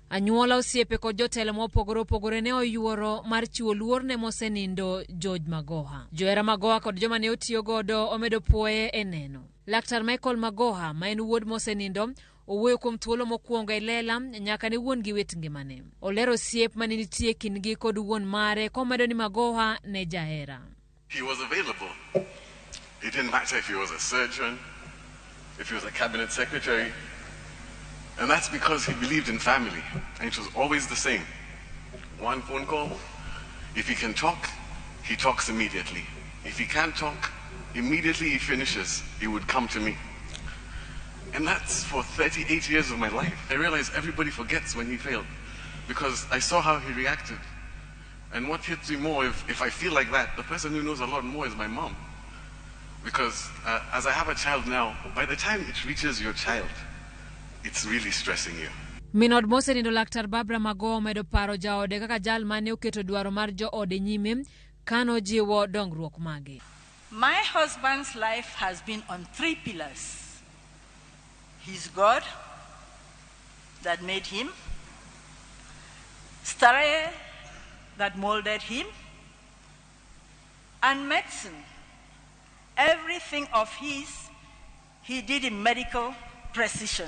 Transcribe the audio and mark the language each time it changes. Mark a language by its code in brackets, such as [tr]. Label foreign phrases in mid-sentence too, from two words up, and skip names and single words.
[luo] Anyuola osiepe kod jotelo mopogore ne oyuoro mar chiwo luor ne mosenindo Magoha. Johera Magoha kod joma ne otiyo godo omedo puoye e neno. Laktar Magoha, ma en wuod mosenindo, owuoyo kuom thuolo mokwongo e lela nyaka ne wuon gi wet ngimane. Olero osiep mane nitie kindgi kod wuon mare komedo ni Magoha ne jahera. [en] He was available. It didn't matter if he was a surgeon, if he was a cabinet secretary. And that's because he believed in family. And it was always the same. One phone call. If he can talk, he talks immediately. If he can't talk, immediately he finishes, he would come to me. And that's for 38 years of my life. I realized everybody forgets when he failed because I saw how he reacted. And what hits me more, if I feel like that, the person who knows a lot more is my mom. Because as I have a child now, by the time it reaches your child, it's really stressing you. [luo] Minod mosenindo Laktar Barbara Magoha medo paro jaode kaka jal mane oketo dwaro mar joode nyime kano jiwo dongruok mage. [en] My husband's life has been on 3 pillars. His God that made him, starehe that molded him, and medicine. Everything of his, he did in medical precision.